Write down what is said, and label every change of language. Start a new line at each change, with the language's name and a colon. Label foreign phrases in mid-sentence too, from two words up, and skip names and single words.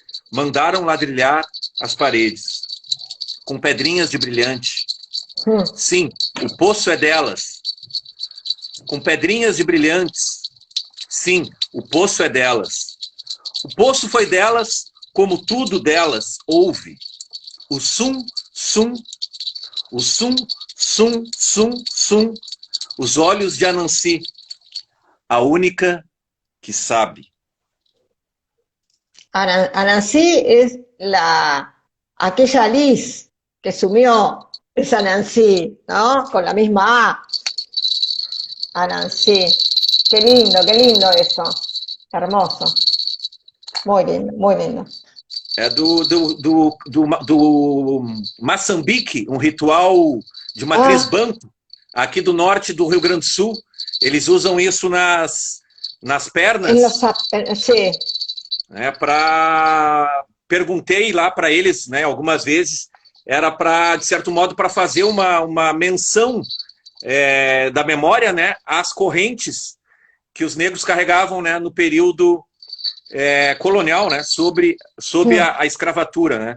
Portuguese: mandaram ladrilhar as paredes com pedrinhas de brilhante. Sim, o poço é delas. Com pedrinhas de brilhantes. Sim, o poço é delas. O poço foi delas, como tudo delas houve. O sum, sum, o sum, sum, sum, sum, os olhos de Anansi, a única que sabe.
Spanish: Anansi es aquella Liz que sumió esa Nancy, ¿no? Con la misma A. Anansi. Qué lindo eso. Hermoso. Muy lindo, muy lindo.
Portuguese: É do Moçambique, um ritual de matriz banto, aqui do norte do Rio Grande do Sul. Eles usam isso nas pernas. Sí. Perguntei lá para eles, né, algumas vezes, era para, de certo modo, para fazer uma menção da memória, né, às correntes que os negros carregavam, né, no período colonial, né, sob a escravatura, né.